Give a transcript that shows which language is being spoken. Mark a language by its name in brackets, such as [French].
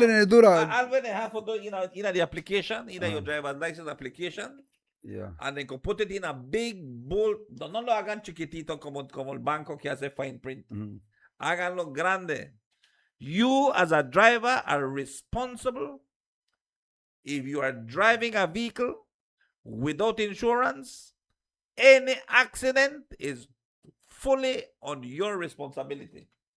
[English] when they have to do, the application, your driver's license application, Yeah. and then go put it in a big bowl. [Spanish] No lo hagan chiquitito como el banco que hace [English] fine print. [Spanish] Mhm. Háganlo grande. [English] You as a driver are responsible if you are driving a vehicle without insurance. Any accident is fully on your responsibility.